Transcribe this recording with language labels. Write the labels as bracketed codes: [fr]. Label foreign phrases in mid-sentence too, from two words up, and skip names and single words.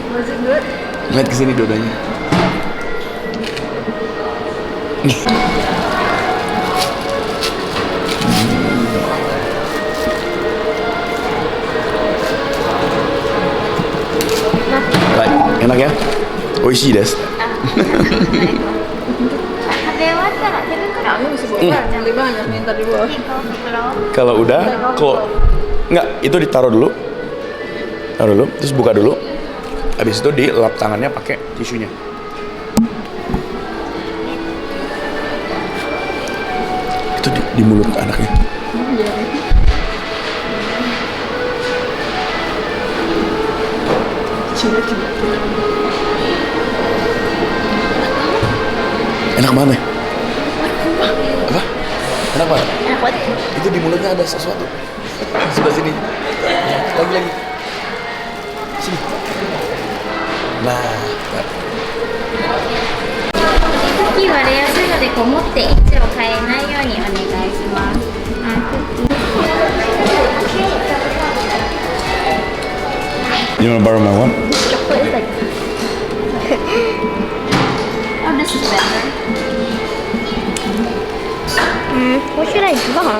[id] Ngeliat ke sini dua-duanya. Right, enak ya? [ja] 美味しいです. 食べ終わったら手袋 [id] Kamu bisa buka yang di bawah, yang minta di bawah. [ja] 結構袋 [id] Kalau udah, nggak, itu ditaruh dulu, terus buka dulu. Habis itu dilap tangannya pakai tisunya. Itu di mulut anaknya. Enak banget. Apa? Enak banget. enak banget. Itu di mulutnya ada sesuatu. Sebelah sini. Lagi. Sini. Nah. [ja] クッキー割れやすいのでこもって位置を変えないようにお願いします。 [en] You wanna borrow my one? Oh, this is better. What should I draw?